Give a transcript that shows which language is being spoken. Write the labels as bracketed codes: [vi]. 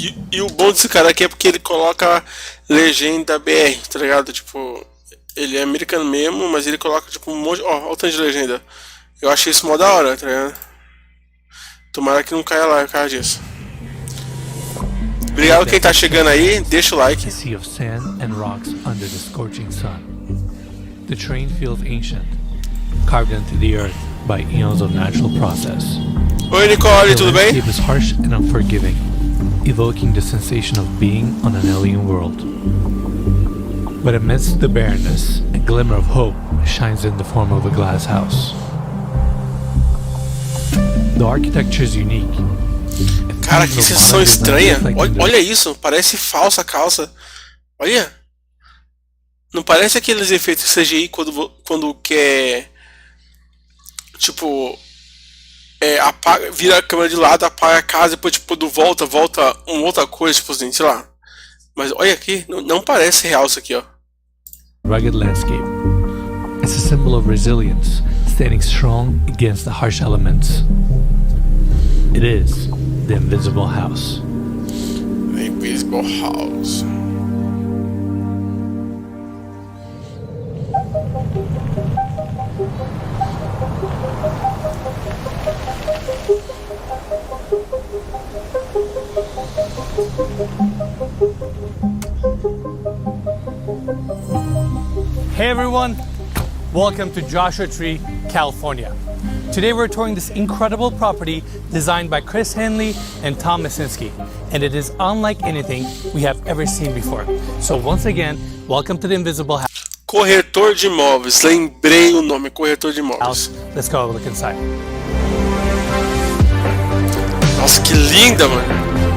[pt] E o bom desse cara aqui é porque ele coloca legenda BR, tá ligado? Tipo, ele é americano mesmo, mas ele coloca tipo um monte. Ó, olha o tanto de legenda. Eu achei isso mó da hora, tá ligado? Tomara que não caia lá por causa disso. Obrigado quem tá chegando aí, deixa o like. [en] A sea of sand and rocks under the scorching sun. The terrain feels ancient, carved into the earth by eons of natural process. [pt] Oi Nicole, tudo bem? [en] The landscape is harsh and unforgiving, evoking the sensation of being on an alien world. But amidst the barrenness, a glimmer of hope shines in the form of a glass house. The architecture is unique. [pt] Cara, que sensação estranha. Olha isso, parece falsa a calça. Olha. Não parece aqueles efeitos CGI quando quer... Tipo... apaga, vira a câmera de lado, apaga a casa, depois tipo, volta uma outra coisa, tipo assim, sei lá. Mas olha aqui, não parece real isso aqui, ó. [en] Rugged landscape. It's a symbol of resilience, standing strong against the harsh elements. It is the invisible house. The invisible house. Hey everyone, welcome to Joshua Tree, California. Today we're touring this incredible property designed by Chris Henley and Tom Masinski, and it is unlike anything we have ever seen before. So once again, welcome to the Invisible House. [pt] Corretor de imóveis, lembrei o nome, corretor de imóveis. [en] Let's go look inside. [pt] Nossa, que linda, mano.